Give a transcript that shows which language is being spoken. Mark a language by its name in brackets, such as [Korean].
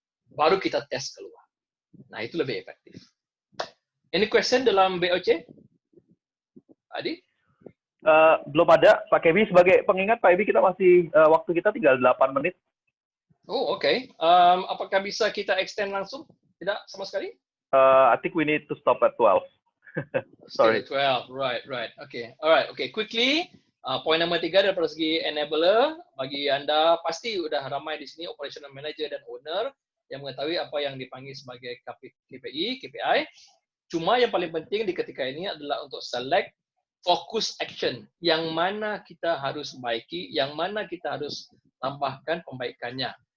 [Indonesian] Baru kita tes keluar. Nah, itu lebih efektif. [English] Any question [Indonesian] dalam VOC? Adi? Belum ada, Pak Keby. Sebagai pengingat, Pak Keby, kita masih waktu kita tinggal 8 menit. Oh, oke. Apakah bisa kita extend langsung? Tidak sama sekali? [English] I think we need to stop at 12. Sorry. 12, right. Okay, alright. Okay, quickly. [Malay] Poin nomor 3 dari segi enabler. Bagi Anda, pasti udah ramai di sini operational manager dan owner yang mengetahui apa yang dipanggil sebagai KPI. Cuma yang paling penting di ketika ini adalah untuk [English] select focus action, [Malay] yang mana kita harus baiki, yang mana kita harus tambahkan pembaikannya.